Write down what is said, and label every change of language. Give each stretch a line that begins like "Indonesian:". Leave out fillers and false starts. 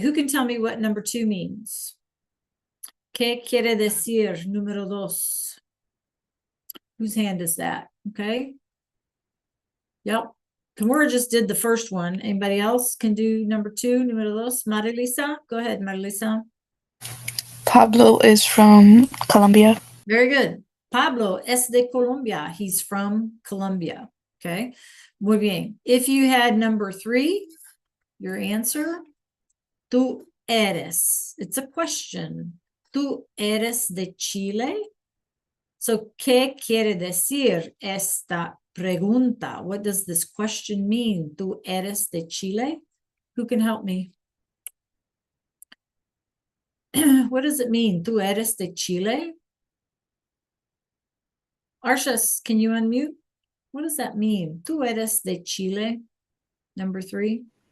English: Who can tell me what number 2 means?
Spanish: ¿Qué quiere decir número 2?
English: Whose hand is that? Okay. Yep. Kimura just did the first one. Anybody else can do number 2,
Spanish: número 2?
English: Marilisa, go ahead, Marilisa. Pablo is from Colombia. Very good.
Spanish: Pablo es de Colombia.
English: He's from Colombia. Okay.
Spanish: Muy bien.
English: If you had number 3, your answer,
Spanish: tú eres.
English: It's a question.
Spanish: Tú eres de Chile. So, ¿qué quiere decir esta pregunta?
English: What does this question mean?
Spanish: ¿Tú eres de Chile?
English: Who can help me? What does it mean?
Spanish: ¿Tú eres de Chile?
English: Arshas, can you unmute? What does that mean?
Spanish: ¿Tú eres de Chile?
English: Number 3.